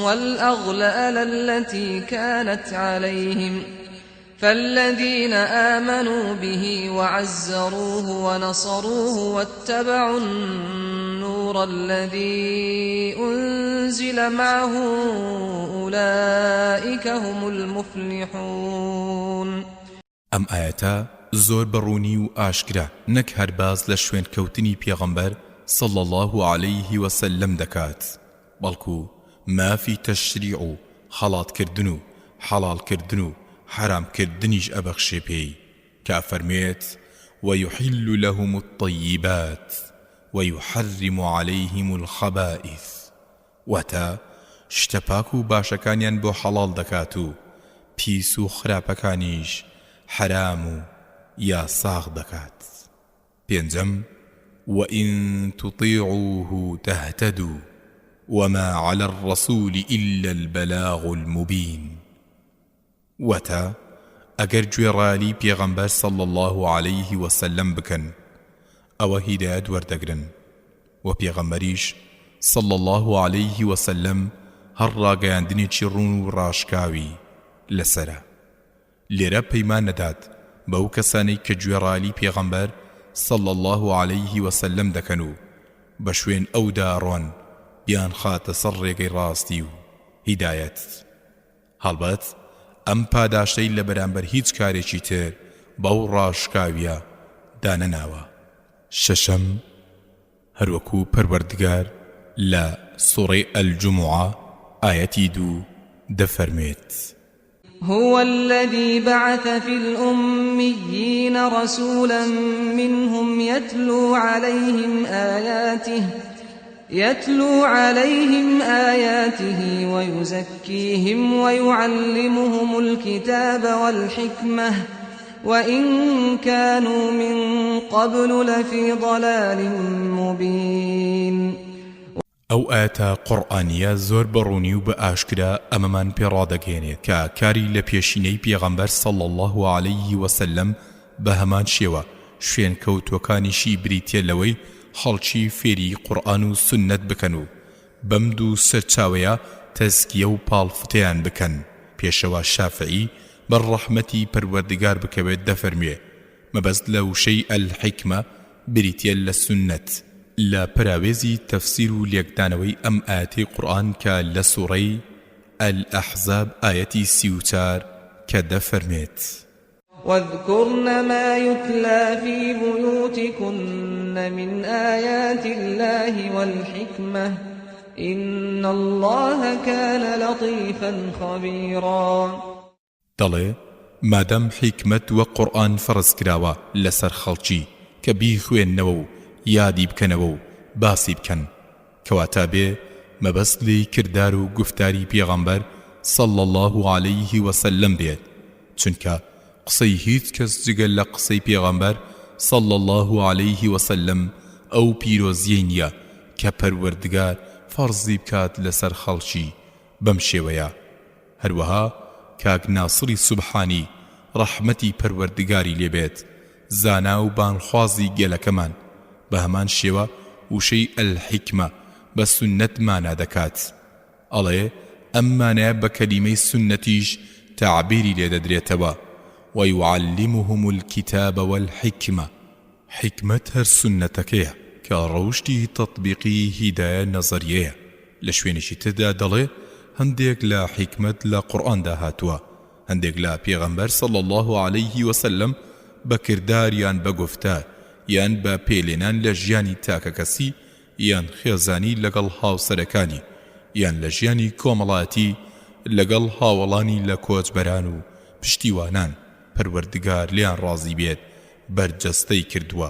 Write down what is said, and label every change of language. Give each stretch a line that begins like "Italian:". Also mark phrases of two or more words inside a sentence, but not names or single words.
Arabic: والأغلال التي كانت عليهم فالذين آمنوا به وعزروه ونصروه واتبعوا النور الذي أنزل معه أولئك هم المفلحون.
Central Kurdish: ئەم ئاەتە زۆر بەڕوونی و ئاشکرا نەک هەرباز لە شوێن کەوتنی پێغەمبەر صلى
Arabic: الله عليه وسلم
Central Kurdish: دەکات، بەڵکو مافی تەشریع و خەڵاتکردن و حەڵالکردن و حرامکردنیش ئەبەخشێ پێی کە فەرمێت
Arabic: ويحل لهم الطيبات ويحرم عليهم الخبائث،
Central Kurdish: واتە شتە پاک و باشەکانیان بۆ حەڵال دەکات و پیس و خراپەکانیش حرام و یا ساغ دەکات. پێنجەم
Arabic: وإن تطيعوه تهتدوا وما على الرسول إلا البلاغ المبين،
Central Kurdish: وتا ئەگەر گوێڕایەلی پێغەمبەر
Arabic: صلى الله عليه وسلم
Central Kurdish: بکەن ئەوە هیدایەت وەردەگرن و پێغەمبەریش
Arabic: صلى الله عليه وسلم
Central Kurdish: هەر ڕاگەیاندنێکی ڕوون و ڕاشکاوی لەسەرە. لێرە پەیمان نەدات بەو کەسانەی کە گوێڕایەلی پێغەمبەر
Arabic: صلى الله عليه وسلم
Central Kurdish: دەکەن و بە شوێن ئەودا ڕۆن بیان خاتە سەر ڕێگەی ڕاستی و هیدایەت. هەڵبەت ئەم پاداشتەی لە بەرامبەر هیچ کارێکی تر بەو ڕاشکاویە دانەناوە. شەشەم هەروەکو پەروەردگار لە سوڕەی الجمعە ئاەتی 2 دەفەرمێت
Arabic: هو الذي بعث في الأميين رسولا منهم يتلو عليهم آياته ويزكيهم ويعلمهم الكتاب والحكمة وإن كانوا من قبل لفي ضلال مبين.
Central Kurdish: ئەو ئاەتە قورئانیە زۆر بەڕوونی و بە ئاشکرا ئەمەمان پێڕادەگەێنێت کە کاری لە پێشینەی پێغەمبەر
Arabic: صلى الله عليه وسلم
Central Kurdish: بە هەمان شێوە شوێن کەوتوەکانیشی بریتیە لەوەی خەڵکی فێری قورئان و سنت بکەن و بەم دوو سەرچاوەیە تەزکیە و پاڵفتەیان بکەن. پێشەوە شافعی بەر ڕەحمەتی پەروەردگار بکەوێت دەفەرمێ مەبەست لە وشەی الحیکمە بریتیە لە سنت لە پراوێزی تەفسیر و لێکدانەوەی ئەم ئاەتەی قورئان کە لە سوڕەی الأحزاب ئاەتی 34 کە دەفەرمێت
Arabic: واذكرن ما يتلى في بيوتكن من آيات الله والحكمة إن الله كان لطيفا خبيرا.
Central Kurdish: دەڵێ مادەم حیکمەت وە قورئان فەرز کراوە لەسەر خەڵکی کە بیخوێننەوە و یادی بکەنەوە و باسی بکەن کەواتە بێ مەبەست لێی کردار و گفتاری پێغەمبەر
Arabic: صلى الله عليه وسلم
Central Kurdish: بێت، چونکە قسەی هیچ کەس جگەل لە قسەی پێغەمبەر
Arabic: صلى الله عليه وسلم
Central Kurdish: ئەو پیرۆزیەی نییە کە پەروەردگار فەرزی بکات لەسەر خەڵکی بەم شێوەیە. هەروەها کاک ناسری سوبحانی ڕەحمەتی پەروەردگاری لێبێت زانا و بانخوازی گێلەکەمان بە هەمان شێوە وشەی الحیکمە بە سنەتمانە دەکات. ئەڵێ ئەم مانایە بە کەلیمەی سنەتیش تعبیری لێ دەدرێتەوە
Arabic: ويعلمهم الكتاب والحكمة.
Central Kurdish: حکمت هەر سنەتەکەیە کە ڕەوشتی تەطبیقی هیدایە نەزەریەیە. لە شوێنێکی تردا دەڵێ هەندێک لە حکمت لە قورئاندا هاتووە، هەندێک لە پێغەمبەر
Arabic: صلى الله عليه وسلم
Central Kurdish: بە کردار یان بە گفتار یان بە پێلێنان لە ژیانی تاکە کەسی یان خێزانی لەگەڵ هاوسەرەکانی یان لە ژیانی کۆمەڵایەتی لەگەڵ هاوڵانی لە کۆچبەران و پشتیوانان پەروەردگار لیان ڕازی بێت بەرجەستەی کردووە.